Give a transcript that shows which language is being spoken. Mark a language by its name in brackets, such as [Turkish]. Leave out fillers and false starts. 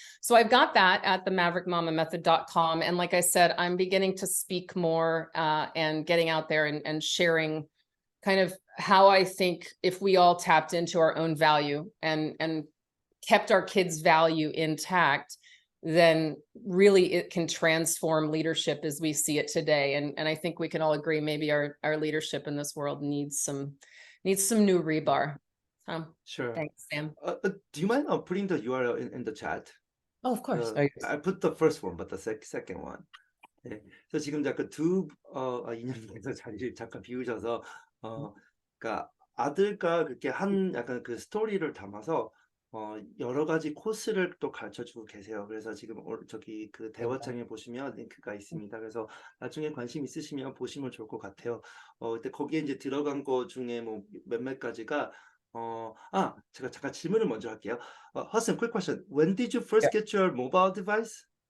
[English] So I've got that at the maverickmamamethod.com. And like I said, I'm beginning to speak more and getting out there and sharing kind of how I think if we all tapped into our own value and kept our kids' value intact, then really it can transform leadership as we see it today. And I think we can all agree maybe our leadership in this world needs some new rebar. Sure. Thanks, Sam. Do you mind putting the URL in the chat? Oh, of course. I put the first one, but the second one. 네. [Korean] 그래서 지금 잠깐 인연님께서 자리를 잠깐 비우셔서 그러니까 아들과 그렇게 한 약간 그 스토리를 담아서 여러 가지 코스를 또 가르쳐주고 계세요. 그래서 지금 저기 그 대화창에 보시면 링크가 있습니다. 그래서 나중에 관심 있으시면 보시면 좋을 것 같아요. 근데 거기에 이제 들어간 거 중에 뭐 몇몇 가지가 제가 잠깐 질문을 먼저 할게요. [English] Hudson, quick question. When did you first get your mobile device?